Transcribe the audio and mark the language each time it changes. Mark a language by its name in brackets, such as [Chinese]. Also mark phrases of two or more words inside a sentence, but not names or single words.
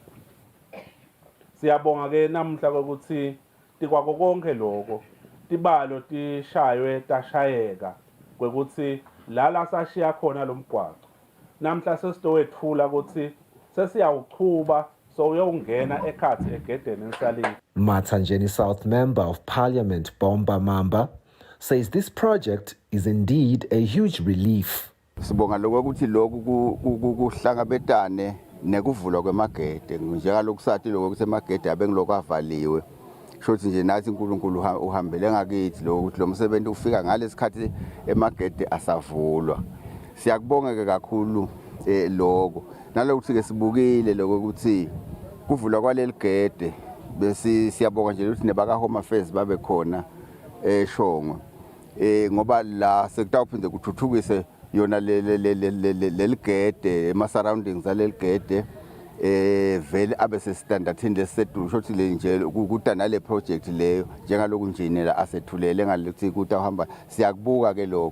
[Swati] siyabonga ke namhla ukuthi tikwako konke lokho tibalo tishaywe tashayeka kwekuthi la sashiya khona lomgwaqo namhla sesitowethula ukuthi sesiyawuchuba so uyongena ekhathi egedeni ensalini. [English] Matsanjeni South Member of Parliament Bomba Mamba says this project is indeed a huge relief. [Swati] Sibonga lokho ukuthi lokhu kuhlangabetane nekuvulwa kwemagede njengalokhu sathi lokho kusemagede abengiloko avaliwe shothi nje nathi uNkulunkulu uhambele ngakithi lokho ukuthi lo msebenzi ufika ngalesikhathi emagede asavulwa. Siyakubonga ke kakhulu lokho nalokuthi ke sibukile lokho ukuthi kuvulwa kwaleli gede bese siyabonga nje ukuthi nebaka Home Affairs babe khona eShongwe ngoba la sekutawuphinde kuthuthukise yona leli gede ema surroundings aleli gede vele abe se standardini lesedulu shothi le nje kutana le project leyo njengaloku njinela asethulele ngalokuthi kutahamba siyakubuka ke lokho.